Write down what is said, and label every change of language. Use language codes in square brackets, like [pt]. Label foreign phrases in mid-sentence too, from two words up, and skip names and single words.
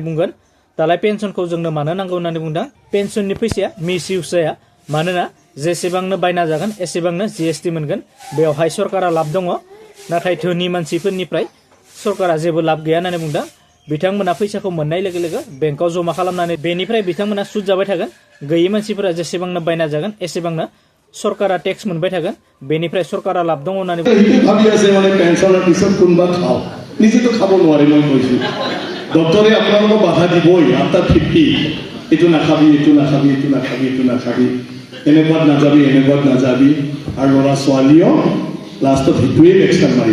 [brx] बुंगोन दालाय पेन्सनखौ जोंनो मानो नांगौ होननानै बुंदों पेन्सननि फैसाया मिस इउस जाया मानोना जेसेबांनो बायना जागोन एसेबांनो GST मोनगोन बेवहाय सरकारा लाब दङ नाथाय धोनि मानसिफोरनिफ्राय सरकारा जेबो लाब गैया होननानै बुंदों बिथांमोना फैसाखौ मोननाय लोगो लोगो बेंकआव जमा खालामनानै बेनिफ्राय बिथांमोना सुद जाबाय थागोन गैयै मानसिफोरा जेसेबांनो बायना जागोन एसेबांनो सरकारा टेक्स मोनबाय थागोन बेनिफ्राय सरकारा लाब दङ होननानै [as] ভাবি আছে মানে পেনশনৰ পিছত কোনবা খাও নিজেতো খাব নোৱাৰে মই কৈছো ডক্টৰে আপোনালোকক বাধা দিবই আফটাৰ 50 এটো নাখাবি এটো নাখাবি এটো নাখাবি এটো নাখাবি এনেকুৱাত নাযাবি আৰু ল'ৰা ছোৱালীও লাষ্টত হিটুৱে এক্সট্ৰা মাৰি